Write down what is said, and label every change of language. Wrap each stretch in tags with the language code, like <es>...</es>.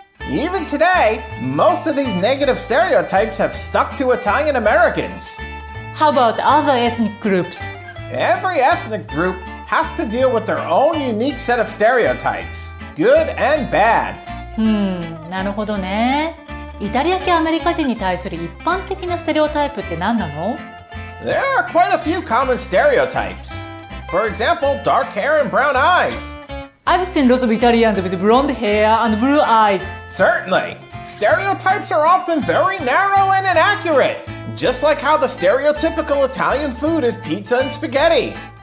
<en>Even today, most of these negative stereotypes have stuck to Italian Americans. How about other ethnic groups? Every ethnic group has to deal with their own unique set of stereotypes, good and bad.</en> <ja>なるほどね。イタリア系アメリカ人に対する一般的なステレオタイプって何なの？</ja> <en>There are quite a few common stereotypes. For example, dark hair and brown eyes. I've seen lots of Italians with blonde hair and blue eyes. Certainly. Stereotypes are often very narrow and inaccurate, just like how the stereotypical Italian food is pizza and spaghetti.</en>